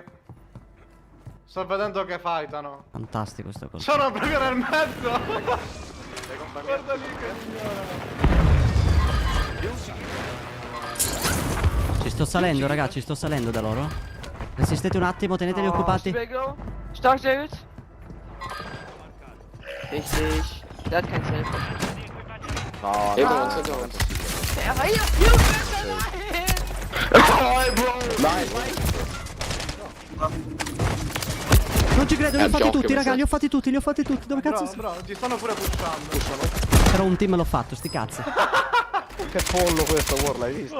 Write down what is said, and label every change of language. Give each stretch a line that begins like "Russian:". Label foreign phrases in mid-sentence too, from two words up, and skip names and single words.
Italian: Sto vedendo che fightano. Fantastico sto coltello. Sono proprio nel mezzo. Guarda lì che signora. Ci sto salendo, ragazzi, ci sto salendo da loro. Resistete un attimo, teneteli No, occupati.
German: Spiegel. Stark, sehr gut. Richtig. Der hat kein Self.
Italian: No,
German: Ja, aber hier.
Italian: Non ci credo, li ho fatti tutti, raga, li ho fatti tutti. Dove cazzo Bro, sono? bro, ti stanno pure pushando. Però un team l'ho fatto, sti cazzi. Che pollo questo, War, l'hai visto?